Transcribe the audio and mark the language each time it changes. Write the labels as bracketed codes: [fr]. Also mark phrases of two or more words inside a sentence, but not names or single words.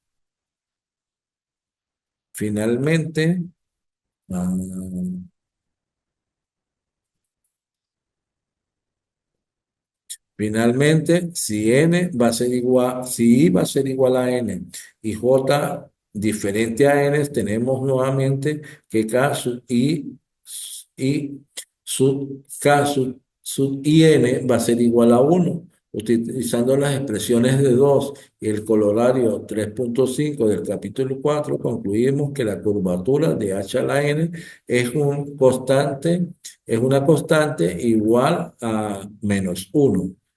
[es] Finalmente, ah, finalmente, si n va a ser igual, si i va a ser igual a n y j diferente a n, tenemos nuevamente que k sub i sub k sub in va a ser igual a 1. Utilizando las expresiones de 2 y el colorario 3.5 del capítulo 4, concluimos que la curvatura de h a la n es es una constante igual a -1.